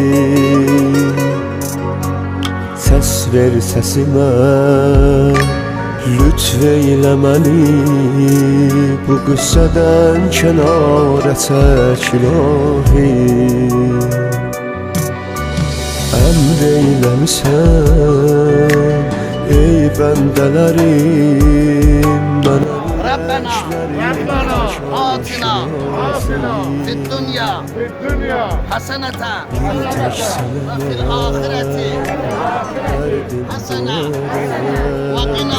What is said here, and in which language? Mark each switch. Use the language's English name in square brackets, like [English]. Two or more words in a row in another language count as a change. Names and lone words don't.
[Azerbaijani] Səs ver səsimə, lütf eylə məni, bu qüssədən kənara çək ilahi. Əmr eyləmisən ey bəndələrim, mən [Arabic] ربنا آتنا في الدنيا حسنة و في الآخرة حسنة و قنا.